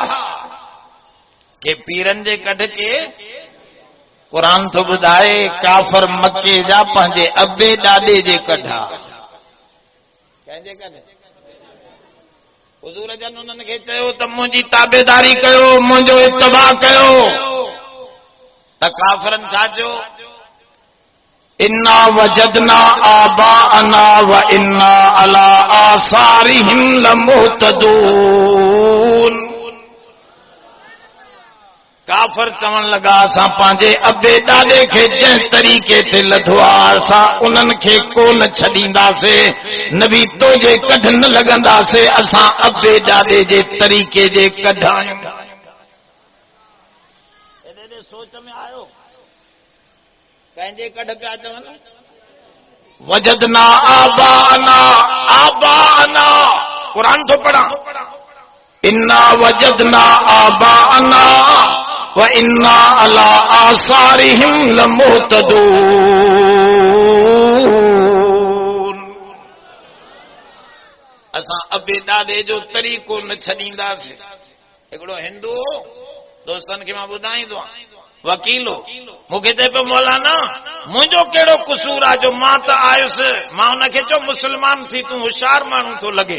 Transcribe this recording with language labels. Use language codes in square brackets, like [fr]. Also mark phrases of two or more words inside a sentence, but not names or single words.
[sd] के पीरनि जे कढ के क़ुरान थो ॿुधाए काफ़र मके जा पंहिंजे अबे ॾाॾे जे कढा। कंहिंजे कढ? हुज़ूर जन उन्हनि खे चयो त मुंहिंजी ताबेदारी कयो, मुंहिंजो इत्तबा कयो। त काफ़रनि छा चयो? [ar] إنا وجدنا آباءنا و إنا على آثارهم لمهتدون. [sd] काफ़र चवण लगा असां पंहिंजे अबे ॾाॾे खे जंहिं तरीक़े ते लधो आहे असां उन्हनि खे कोन छॾींदासीं। नबी तो जे कढ न लॻंदासीं, असां अबे ॾाॾे जे तरीक़े जे कढ आहियूं। सोच में आयो कंहिंजे कढ पिया चवनि? [ar] وجدنا آباءنا، آباءنا [sd] क़ुरान थो पढ़ां। [ar] إنا وجدنا آباءنا و إنا على آثارهم لمهتدون. [sd] असां अबे ॾाॾे जो तरीक़ो न छॾींदासीं। हिकिड़ो हिंदू दोस्तनि खे मां ॿुधाईंदो आहियां, वकीलो मूंखे चए पियो मौलाना मुंहिंजो कहिड़ो कसूर आहे जो मां त आयुसि। मां हुनखे चयो मुस्लमान थी तूं होशियार माण्हू थो लॻे।